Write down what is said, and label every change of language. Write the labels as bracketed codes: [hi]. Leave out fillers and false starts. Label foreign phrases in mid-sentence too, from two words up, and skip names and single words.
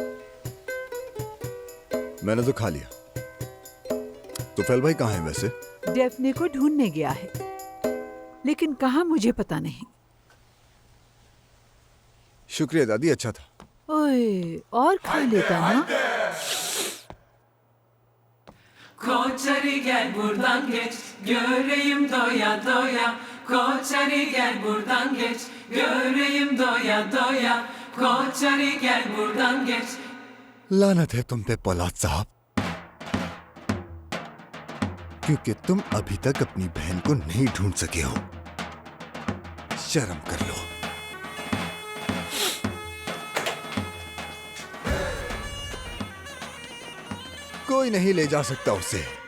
[hi] मैंने तो खा लिया। तुफैल भाई कहाँ है वैसे? डेफने को ढूंढने गया है, लेकिन कहाँ मुझे पता नहीं। शुक्रिया दादी, अच्छा था। ओए, और खा लेता ना। [tr] Koçeri gel buradan geç, göreyim doya doya. Koçeri gel buradan geç, göreyim doya doya. Koçeri gel buradan geç. [hi] लानत है तुम पे पौलाद साहब, क्योंकि तुम अभी तक अपनी बहन को नहीं ढूंढ सके हो। शर्म कर लो। कोई नहीं ले जा सकता उसे।